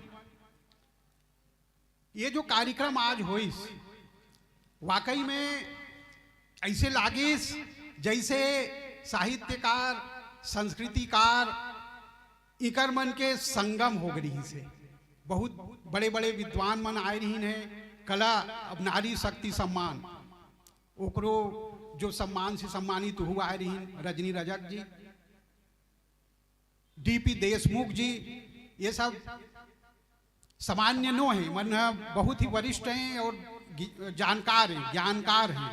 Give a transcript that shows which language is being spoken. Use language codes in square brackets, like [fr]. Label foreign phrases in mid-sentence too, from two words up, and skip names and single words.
[hne] ये जो कार्यक्रम आज होइस, वाकई में ऐसे लागिस जैसे साहित्यकार, संस्कृतिकार इकर मन के संगम हो गई से। बहुत बड़े बड़े विद्वान मन आए रही हैं। कला अब नारी शक्ति सम्मान, ओकरो जो सम्मान से सम्मानित हुआ आए रही, रजनी रजक जी, डीपी देशमुख जी, ये सब सामान्य नो है, मन बहुत ही वरिष्ठ हैं और जानकार हैं, ज्ञानकार हैं।